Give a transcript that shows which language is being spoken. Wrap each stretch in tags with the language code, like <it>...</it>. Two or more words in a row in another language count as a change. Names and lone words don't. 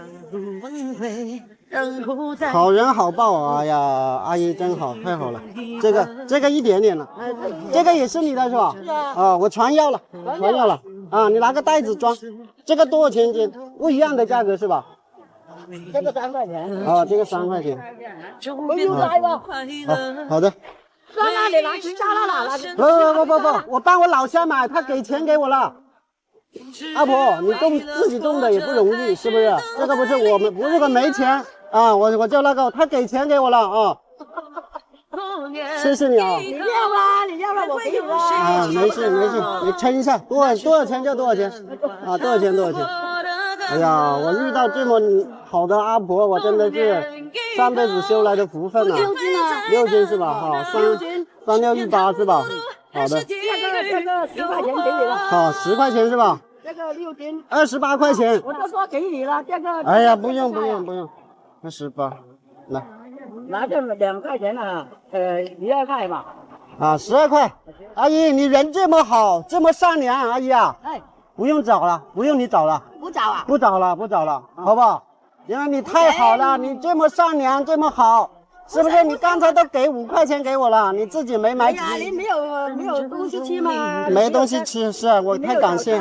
<zh>好人好報，哎呀，阿姨真好，太好了。這個一點點了，這個也是你的是吧？我全要了。你拿個袋子裝。這個多少錢斤？不一樣的價格是吧？這個3塊錢。這個3塊錢。不用來吧。好的。算了，你拿去家了拿。不，我幫我老鄉買，他給錢給我了。阿婆，你自己種的也不容易，是不是？這個不是我們，如果沒錢我就那個，他給錢給我了啊。謝謝你啊。你要了，我不用了。沒事，你稱一下，多少錢就多少錢。多少錢。哎呀，我遇到這麼好的阿婆，我真的是上輩子修來的福分啊。6斤是吧？好，3618是吧？好的。這個10塊錢給你了。好，10塊錢是吧？這個6斤。 28塊錢。我都說給你了，這個。哎呀，不用，28，來。拿這2塊錢啊，12塊吧。 12塊。阿姨，你人這麼好，這麼善良，阿姨啊。不用找了，不用你找了。不找啊？不找了，好不好？因為你太好了，你這麼善良，這麼好。是不是？你刚才都给5块钱给我了，你自己没买。哎呀，你没有东西吃吗？没东西吃，是啊，我太感谢。</zh>